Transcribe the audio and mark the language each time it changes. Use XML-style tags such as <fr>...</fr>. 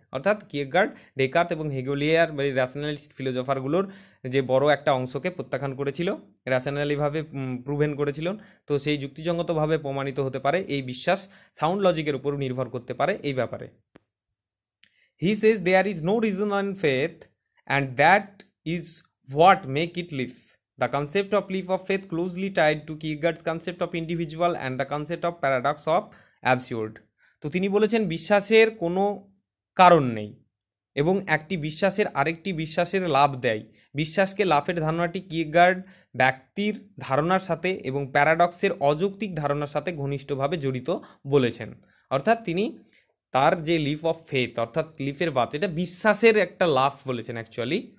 <bn>অর্থাৎ কিয়েগার্ড, ডেকার্ট এবং হেগেলিয়ার বা র্যাশনালিস্ট ফিলোসফারগুলোর যে বড় একটা অংশকে প্রত্যাখ্যান করেছিল, র্যাশনালিভাবে প্রুভেন করেছিল। তো সেই যুক্তিসঙ্গতভাবে প্রমাণিত হতে পারে, এই বিশ্বাস সাউন্ড লজিকের উপর নির্ভর করতে পারে, এই ব্যাপারে</bn> <en>He says there is no reason on faith and that is what make it live. The concept of leap of faith closely tied to Kierkegaard's concept of individual and the concept of paradox of absurd.</en> <bn>তো তিনি বলেছেন বিশ্বাসের কোনো কারণ নেই এবং একটি বিশ্বাসের আরেকটি বিশ্বাসের লাভ দেয়। বিশ্বাসকে লাভের ধারণাটি কিয়েগার্ড ব্যক্তির ধারণার সাথে এবং প্যারাডক্সের অযৌক্তিক ধারণার সাথে ঘনিষ্ঠভাবে জড়িত বলেছেন। অর্থাৎ তিনি তার যে লিফ অফ ফেথ, অর্থাৎ লিফের বাত, এটা বিশ্বাসের একটা লাভ বলেছেন অ্যাকচুয়ালি।</bn>